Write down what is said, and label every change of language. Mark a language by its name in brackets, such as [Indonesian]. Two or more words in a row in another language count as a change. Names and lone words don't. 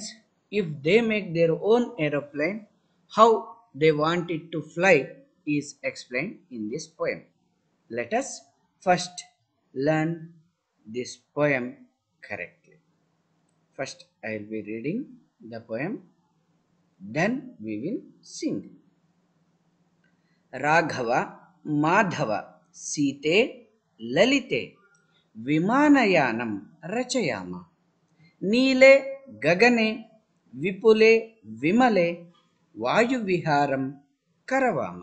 [English] If they make their own aeroplane, how they want it to fly is explained in this poem. Let us first learn this poem correctly. First I will be reading the poem, then we will sing. [Sanskrit] ರಾಘವ ಮಾಧವ ಸೀತೆ ಲಲಿತೆ ವಿಮಾನಯಾನಂ ರಚಯಾಮ. ನೀಲೆ ಗಗನೆ ವಿಪುಲೆ ವಿಮಲೆ ವಾಯುವಿಹಾರಂ ಕರವಾಮ.